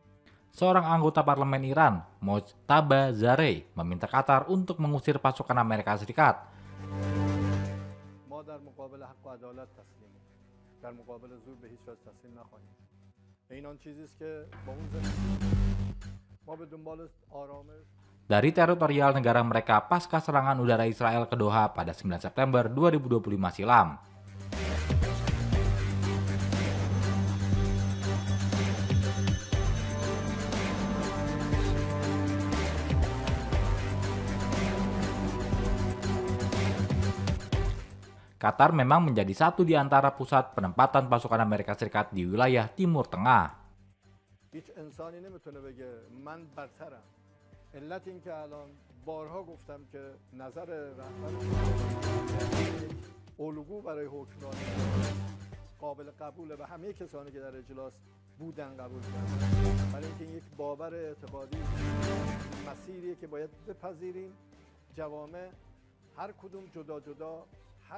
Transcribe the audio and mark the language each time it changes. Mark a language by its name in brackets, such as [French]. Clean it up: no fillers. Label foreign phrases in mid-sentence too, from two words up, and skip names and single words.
[Indonesian] Seorang anggota parlemen Iran, Mojtaba Zarei, meminta Qatar untuk mengusir pasukan Amerika Serikat. [Persian] ما در مقابل حق و عدالت تسلیمیم. در مقابل زور به هیچ وجه تسلیم نخواهیم. این آن چیزی است که با اون ما به دنبال آرامش [Indonesian] Dari teritorial negara mereka pasca serangan udara Israel ke Doha pada 9 September 2025 silam. Qatar memang menjadi satu di antara pusat penempatan pasukan Amerika Serikat di wilayah Timur Tengah. [Persian] هیچ انسانی نمیتونه بگه من برترم. علت این که الان بارها گفتم که نظر رهبر الگو برای حکمرانی قابل قبوله و همه کسانی که در اجلاس بودن قبول کردن. ولی اینکه یک باور اعتقادی مسیریه که باید بپذیریم. جوامع هر کدوم جدا جدا حق.